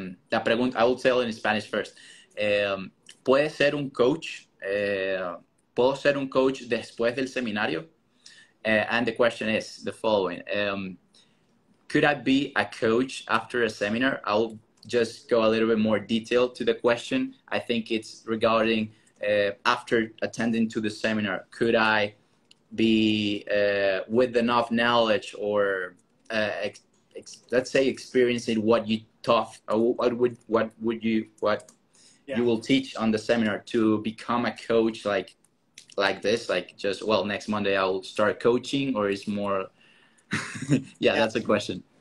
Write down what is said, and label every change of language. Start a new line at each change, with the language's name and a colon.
Spanish: La pregunta,
English: I will tell in Spanish first.
Spanish: ¿Puede ser un coach? ¿Puedo ser un coach después del seminario?
English: And the question is the following. Could I be a coach after a seminar? I'll just go a little bit more detailed to the question. I think it's regarding after attending to the seminar, could I be with enough knowledge or let's say experiencing what you taught, or what you will teach on the seminar to become a coach like this, like just, well, next Monday I'll start coaching, or is more yeah, that's a question.